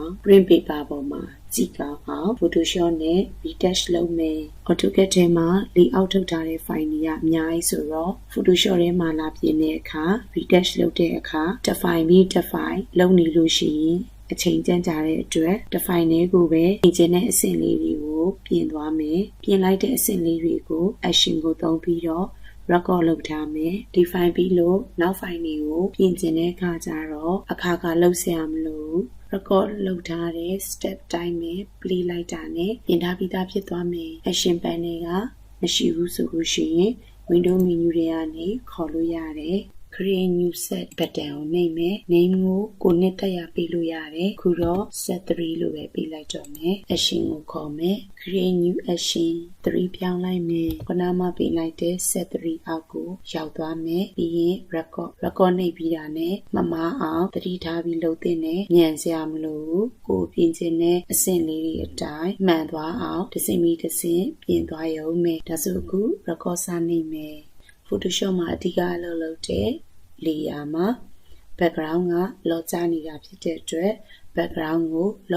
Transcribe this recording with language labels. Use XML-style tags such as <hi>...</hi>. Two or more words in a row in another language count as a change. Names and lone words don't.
<en>print paper</en> <my>ပေါ်မှာကြည့်ကောင်းအောင် Photoshop နဲ့ retouch လုပ်မယ် AutoCAD ထဲမှာ layout ထုတ်ထားတဲ့ file တွေကအများကြီးဆိုတော့ Photoshop ထဲမှာလာပြင်တဲ့အခါ retouch လုပ်တဲ့အခါတစ်file ပြီးတစ် file လုပ်နေလို့ရှိရင်အချိန်ကြန့်ကြာတဲ့အတွက်တစ် file နဲ့ကိုပဲပြင်ချင်တဲ့အဆင့်လေးတွေကိုပြင်သွားမယ်ပြင်လိုက်တဲ့အဆင့်လေးတွေကို action ကိုသုံးပြီးတော့ record လုပ်ထားမယ်ဒီ file ပြီးလို့နောက် file တွေကိုပြင်ချင်တဲ့အခါကျတော့အခါလုပ်စရာမလို record လုပ်ထားတဲ့ step တိုင်းပဲ play လိုက်တာနဲ့ပြင်ထားပြီးသားဖြစ်သွားမယ်</my> <en>action panel</en> <my>ကမရှိဘူးဆိုလို့ရှိ ရင်</my> <en>window menu</en> <my>တွေကနေခေါ်လို့ရတယ်</my> <en>create new set button</en> <my>ကိုနှိပ်မယ် name ကိုနှစ်သက်ရပေးလို့ရတယ်ခုတော့ set 3လို့ပဲပေးလိုက်တော့မယ် action ကိုခေါ်မယ်</my> <en>create new action</en> <my>3 ပြောင်းလိုက်မယ်ခုနမှပေးလိုက်တဲ့ set 3အောက်ကိုရောက်သွားမယ်ပြီးရင် record နှိပ်ပြီးတာနဲ့မမားအောင်သတိထားပြီးလုပ်သင့်တယ်ညံစ ရာမလိုဘူးကိုပြင်ချင်တဲ့အဆင့်လေးတွေအတိုင်းမှန်သွားအောင်တစ်စင်ပြီးတစ်စင်ပြင်သွားရုံပဲဒါဆိုအခု record စနှိပ်မယ်Photoshop မှာအဓိကအလုပ်လုပ်တဲ့ layer မှာ background က lock ကျနေတာဖြစ်တဲ့အတွက် background ကို lock</my>